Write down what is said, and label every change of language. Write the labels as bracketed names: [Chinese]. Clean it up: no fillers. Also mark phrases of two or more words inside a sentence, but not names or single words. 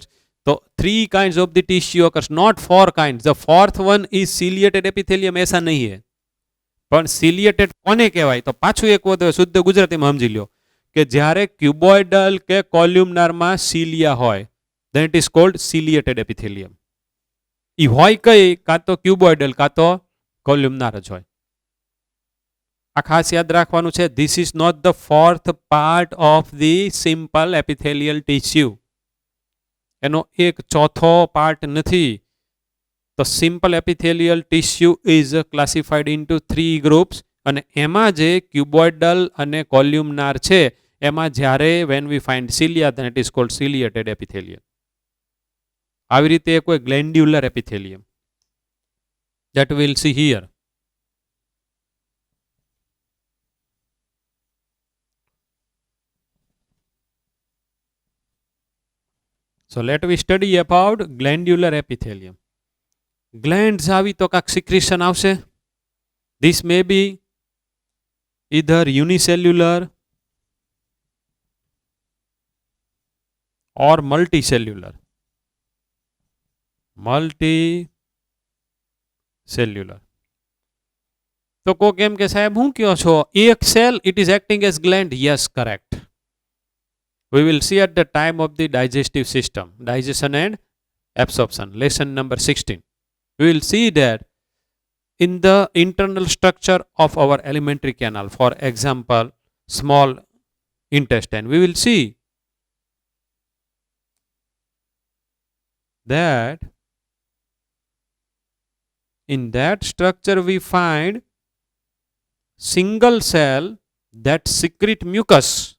[English] So three kinds of the tissue occurs, not four kinds. The fourth one is ciliated epithelium. [Hindi] ऐसा नहीं है. [Gujarati] પણ સિલિએટેડ કોને કહેવાય? તો પાછું એક વખત શુદ્ધ ગુજરાતીમાં સમજી લ્યો કે જ્યારે ક્યુબોઇડલ કે કોલ્યુમનારમાં સિલિયા હોય, [English] then it is called ciliated epithelium. [Gujarati] ઈ હોય કઈ? કાં તો ક્યુબોઇડલ કાં તો કોલ્યુમનાર જ હોય. આ ખાસ યાદ રાખવાનું છે. [English] this is not the fourth part of the simple epithelial tissue. [Gujarati] એનો એક ચોથો પાર્ટ નથી. [English] તો simple epithelial tissue is classified into 3 groups [Gujarati] અને એમાં જે ક્યુબોઇડલ અને કોલ્યુમનાર છે એમાં જ્યારે [English] when we find cilia then it is called ciliated epithelium. [Gujarati] આવી રીતે કોઈ ગ્લેન્ડ્યુલર એપિથેલિયમ [English] that we will see here. So let we study about glandular epithelium. [Gujarati] Glands આવી તો કાંક secretion આવશે. [English] This may be either unicellular or multicellular. Multicellular. [Gujarati] તો કોક એમ કે સાહેબ હું કયો છો? એક સેલ [English] it is acting as gland. Yes, correct. We will see at the time of the digestive system, digestion and absorption, lesson number 16. We will see that in the internal structure of our alimentary canal, for example, small intestine, we will see that in that structure we find single cell that secrete mucus.